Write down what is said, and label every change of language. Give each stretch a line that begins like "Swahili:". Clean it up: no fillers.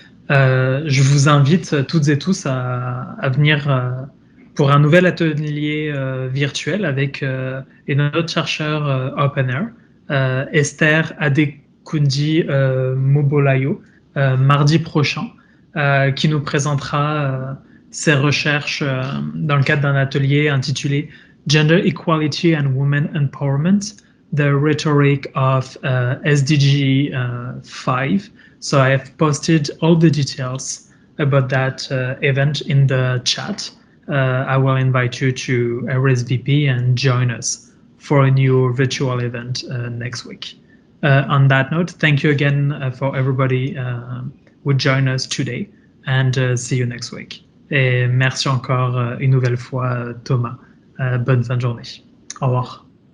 French: Je vous invite toutes et tous à venir pour un nouvel atelier virtuel avec une autre chercheure Open Air, Esther Adekundi Mobolayo, mardi prochain, qui nous présentera ses recherches dans le cadre d'un atelier intitulé
English: Gender Equality and Women Empowerment, the rhetoric of SDG 5. So I have posted all the details about that event in the chat. I will invite you to RSVP and join us for a new virtual event next week. On that note, thank you again for everybody who joined us today and see you next week.
French: Et merci encore une nouvelle fois Thomas. Bonne fin de journée. Au revoir.